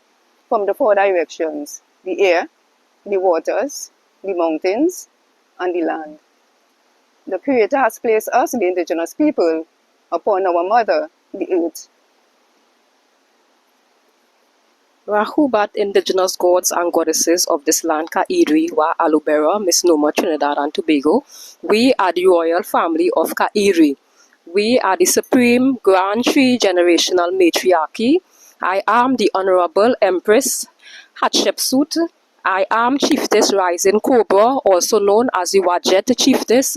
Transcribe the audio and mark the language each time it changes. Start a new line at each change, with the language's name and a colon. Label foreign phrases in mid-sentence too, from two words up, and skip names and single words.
English: From the four directions, the air, the waters, the mountains, and the land. The Creator has placed us, the indigenous people, upon our mother, the earth. Rahubat indigenous gods and goddesses of this land, ka-iri, wa Aloubera, MISNOMER Trinidad and Tobago. We are the royal family of ka-iri. We are the supreme grand three-generational matriarchy. I am the Honorable Empress Hatshepsut. I am Chiefess Rising Cobra, also known as the Wadjet Chiefess.